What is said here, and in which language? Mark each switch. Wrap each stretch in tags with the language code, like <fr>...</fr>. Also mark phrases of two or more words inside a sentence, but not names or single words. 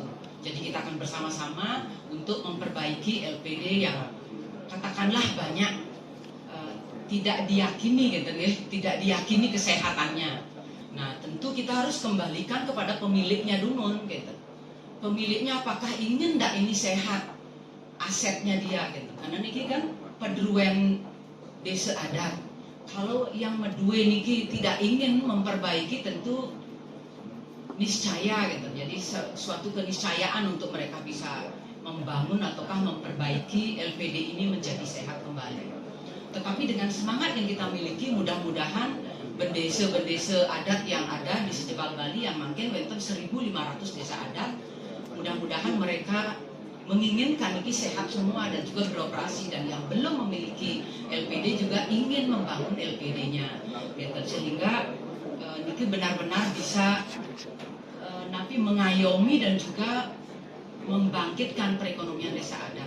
<id>Jadi kita akan bersama-sama untuk memperbaiki LPD yang katakanlah banyak tidak diyakini gitu ya, tidak diyakini kesehatannya. Nah, tentu kita harus kembalikan kepada pemiliknya dulu gitu. Pemiliknya apakah ingin ndak ini sehat asetnya dia gitu. Karena niki kan pedruan desa adat. Kalau yang</id> <ban>medue niki</ban> <id>tidak ingin memperbaiki tentu niscaya gitu. Jadi suatu keniscayaan untuk mereka bisa membangun ataukah memperbaiki LPD ini menjadi sehat kembali. Tetapi dengan semangat yang kita miliki, mudah-mudahan bendesa-bendesa adat yang ada di Sejebal Bali yang mungkin wenten 1.500 desa adat, mudah-mudahan mereka menginginkan ini sehat semua dan juga beroperasi, dan yang belum memiliki LPD juga ingin membangun LPD-nya, gitu. Sehingga ini benar-benar bisa napi mengayomi dan juga membangkitkan perekonomian desa adat.</id>